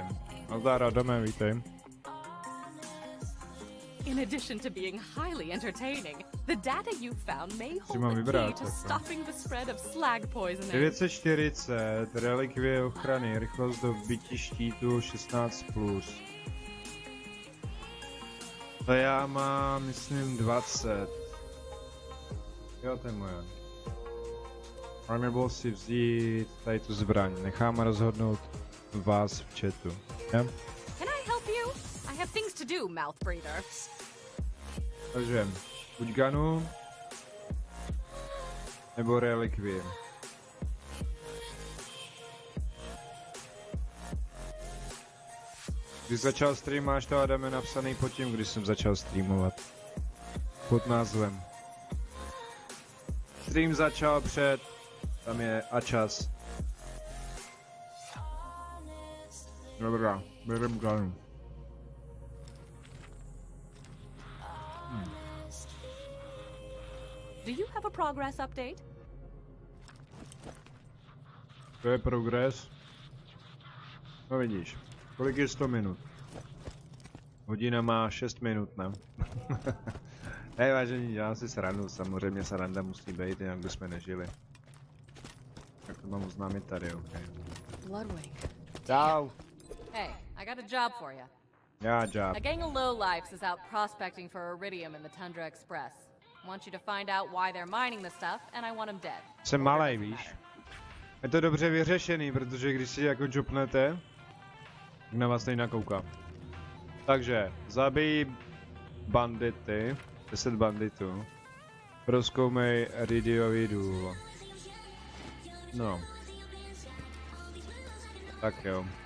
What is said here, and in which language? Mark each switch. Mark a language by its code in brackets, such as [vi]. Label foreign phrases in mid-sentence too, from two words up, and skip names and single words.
[cs] Nazdar, Adame, vítej. [en] In addition to being highly entertaining, the data you found may hold the key to stopping the spread of slag poisoning. [cs] 940, relikvie ochrany, rychlost do bytí štítu 16+. To já mám, myslím, 20. Jo, to je moje. Ale nebylo si vzít tady tu zbraň. Nechám rozhodnout vás v chatu. [en] Yeah? Can I help you? I have things to do, mouth breather. [cs] Takže, buď gunu, nebo relikvie. Když začal stream, máš to Adame napsaný pod tím, když jsem začal streamovat. Pod názvem. Stream začal před, tam je a čas. Dobrá, berem gunu. [en] Do you have a progress update? [cs] To je progres. No vidíš, kolik je 100 minut? Hodina má 6 minut, ne? Hej vážení, dělám si srandu, samozřejmě sranda musí být, jinak bychom nežili. Tak to mám oznámit tady, ok. Bloodwing. Čau. [en] Hey, I got a job for you. [cs] Já job. [en] A gang of lowlifes is out prospecting for iridium in the Tundra Express. Want you to find out why they're mining the stuff, and I want them dead. [cs] Jsem malej, víš? Je to dobře vyřešený, protože když si jako jopnete, tak na vás nejde kouká. Takže, zabij bandity, 10 banditů. Prozkoumej Iridiový důl. No. Tak jo.